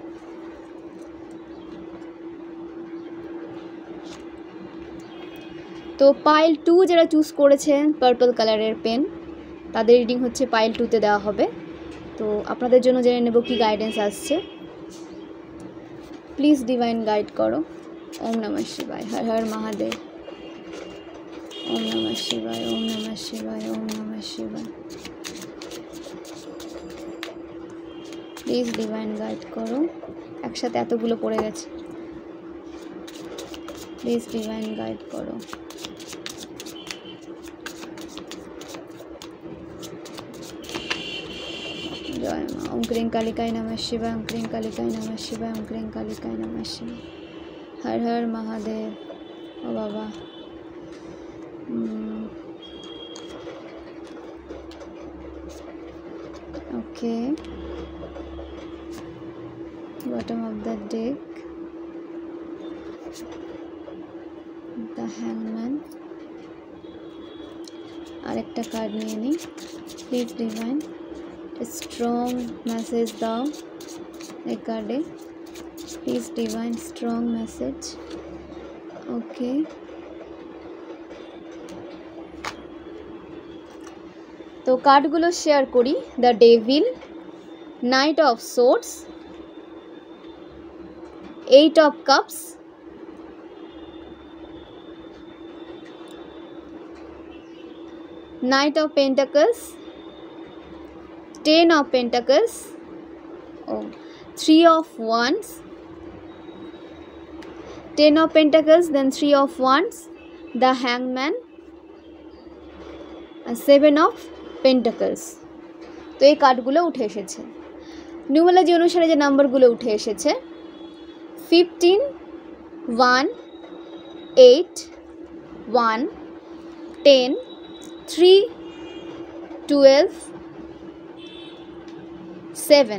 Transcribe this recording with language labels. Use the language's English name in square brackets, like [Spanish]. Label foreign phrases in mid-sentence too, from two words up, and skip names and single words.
[Bangla] তো তো পাইল 2 যারা চুজ করেছেন [English] purple colourer pen, [Bangla] তাদের রিডিং হচ্ছে পাইল 2তে দেওয়া হবে। তো আপনাদের জন্য জেনে নেব কি গাইডেন্স আসছে। [English] please divine guide [Bangla] করো। [Sanskrit] ওম নমঃ শিবায়, হর হর মহাদেব। ওম নমঃ শিবায়, ওম নমঃ শিবায়, ওম নমঃ শিবায়। [English] please divine guide [Bangla] করো। একসাথে এতগুলো পড়ে গেছে। [English] please divine guide [Bangla] করো। জয় মা। [Sanskrit] ওম ক্রিং কালিকায় নমঃ শিবায়, ওম ক্রিং কালিকায় নমঃ শিবায়, ওম ক্রিং কালিকায় নমঃ শিবায়। হর হর মহাদেব। [Bangla] ও বাবা, ওকে। [English] bottom of the deck, the hangman. [Bangla] আরেকটা কার্ড নিয়ে নিই। [English] please divine strong message [Bangla] দাও এই কার্ডে। [English] please divine strong message. [Bangla] ওকে, তো কার্ডগুলো শেয়ার করি। [English] the devil, knight of swords, 8 of cups, Knight of Pentacles, 10 of Pentacles, 3 of Wands, 10 of Pentacles, then 3 of Wands, the Hangman, and 7 of Pentacles. [Bangla] তো এই কার্ডগুলো উঠে এসেছে। নিউমারোলজি অনুসারে যে নাম্বারগুলো উঠে এসেছে 15, 1, 8, 1, 10, 3, 12, 7।